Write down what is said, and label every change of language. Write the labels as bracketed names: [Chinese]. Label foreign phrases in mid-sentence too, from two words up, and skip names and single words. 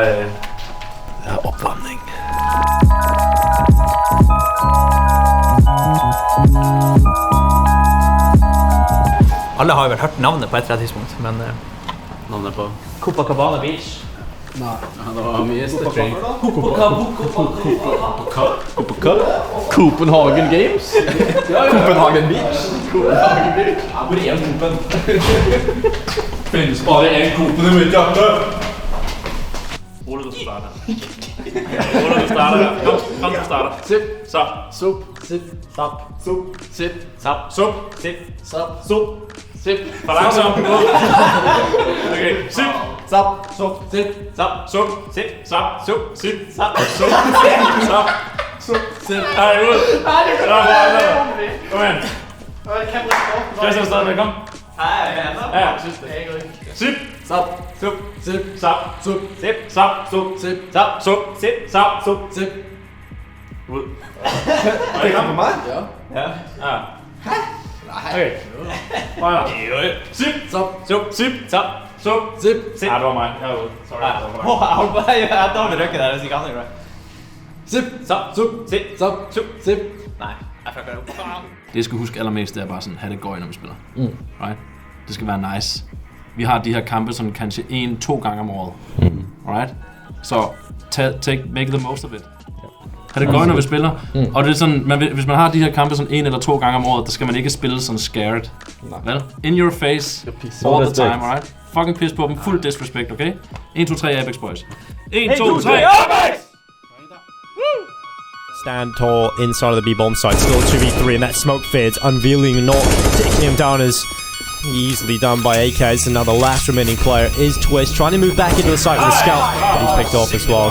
[Danish] opvarmning. [Norwegian] Alle har jo vel hørt navnet på et eller annet tidspunkt, men navnet på Copacabana Beach. Nei, det var mye stretching. Copenhagen Games? Copenhagen Beach? Copenhagen Beach? Hvor er Copen? Finnes bare en Copen i mitt hjerte! Ole, du starter. Ole, du starter. Kom, du starter. Sip. Så. Sup. Sip. Sap. Sup. Sip. Sap. Sup. Sip. Sap. Sup. Sip. [Danish] For langsomt. Okay. Sip. Sap. Sup. Sip. Sap. Sup. Sip. Sap. Sup. Sip. Sap. Sup. Sap. Sup. Sip. Ej, ud. Kom igen. Christian stadigvæk, kom. Ja, sidste. Sip. Sap. Sup. Sip. Sap. Sup. Sip. Sap. Sup. Sip. Sap. Sup. Sip. Sap. Sup. Sip. Ud. Det er på mig? Ja. Ja. Okay. Bare. Sip. Sap. Sup. Sip. Sap. Sup. Sip. Sip. Ja, det var mig. Jeg er ude. Sorry. [Norwegian] Jeg dårlig røkke der, hvis ikke andre gjør det. Sip. Sap. Sup. Sip. Sap. Sup. Sip. [Danish] Nej, jeg fucker det op. Det jeg skal huske allermest, det er bare sådan, have det gøj, når vi spiller. Right? Det skal være nice. Vi har de her kampe sådan kanskje 1-2 gange om året. [English] Right? Så make the most of it. [Danish] Have det gøj, når vi spiller. Og det er sådan, hvis man har de her kampe sådan 1 eller 2 gange om året, der skal man ikke spille sådan scared. Vel? [English] In your face, all the time, right? [Danish] Fucking piss på dem, fuld disrespect, okay? 1, 2, 3 Apeks boys. 1, 2, 3 Apeks! [English] Stand tall inside of the B-bomb site, still 2v3, and that smoke fades, unveiling not taking him down as easily done by Apeks, and now the last remaining player is Twist, trying to move back into the site with a scout, but he's picked off as well.